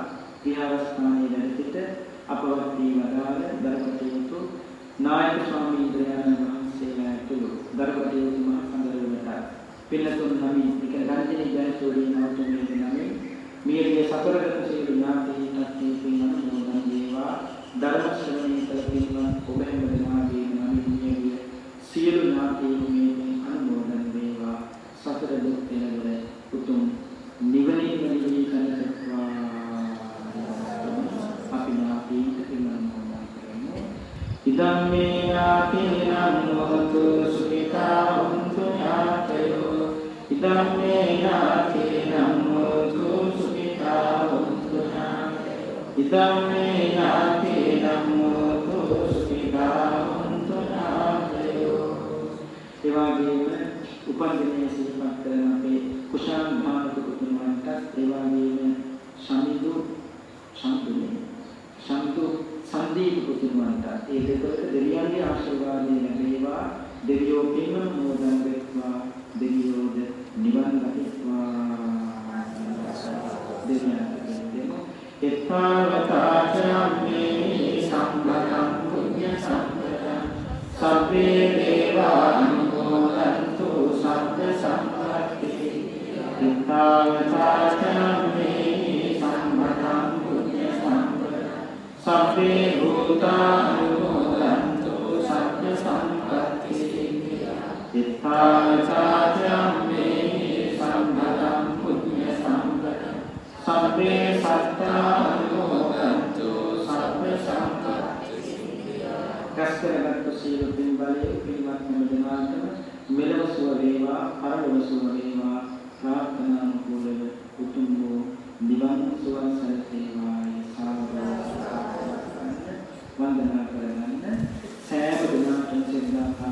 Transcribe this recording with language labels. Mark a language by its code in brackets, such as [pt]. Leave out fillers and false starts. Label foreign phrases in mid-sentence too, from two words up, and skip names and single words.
[si] විහාරස්ථානයේ වැඩ සිට අපවත් වී වදාළ දරකටයුතු නායක ස්වාමීන් වහන්සේලා ඇතුළු දරකටයුතු මහ සංඝරත්නයට පින්නතුන් නමින් එක රංජනී ජයසූරිය නවතුමේ නමින් මියගේ සතරගත සියලු ඥාතීන්ට මේ පින්වන මොදන් වේවා. ධර්ම ශ්‍රවණය කළ පින්වත් ඔබ හැම දෙනාගේ නමින් මියගේ සියලු ඥාතීන් මේ අනුමෝදන් වේවා. සතර දුක් දෙනවල උතුම් නිවනින් නිවී කරගත්වා. [pi] ඉදම්මේ ඥාතීනං හෝතු සුඛිතා හොන්තු ඥාතයෝ. ඉදම්මේ ඥාතීනං හෝතු සුඛිතා හොන්තු ඥාතයෝ. ඉදම්මේ ඥාතීනං හෝතු සුඛිතා හොන්තු ඥාතයෝ. [si] ඒ වගේම උපන් දිනයේ සිහිපත් කරන අපේ කුෂාන් භානුක පුතුණන්ට ඒ වගේම සමිදු සංදීප පුතුණන්ට ඒ දෙපළට දෙවියන්ගේ ආශිර්වාදය ලැබේවා. දෙවියෝ පින්වන මොදන් වෙත්වා. දෙවියෝද නිවන් ලැබේවා. දෙවියන්ට දෙමු. [pi] එත්තාවතාචම්මේ සම්බතං පුඤ්ඤ සම්පතං සබ්බේ දේවා අනුමෝදන්තු සබ්බ සම්පත්ති. එත්තාවතාචම්මේ සම්බතං පුඤ්ඤ සම්පතං සබ්බේ භූතා අනුමෝදන්තු සබ්බ සම්පත්ති. එත්තාවතාචම්මේ සම්බතං පුඤ්ඤ සම්පතං සබ්බේ සත්තා අනුමෝදන්තු සබ්බ සම්පත්ති. [si] රැස්කරගත් සීල පින්වත් බලයේ පින්වත් හැම දෙනාටම මෙලව සුව වේවා පරලොව සුව වේවා ප්‍රාර්ථනා නුකූලව උතුම් වූ නිවන් සුව සැලසේවායි වන්දනා කරගන්න සෑම දිනකටම සිද්ධාර්ථ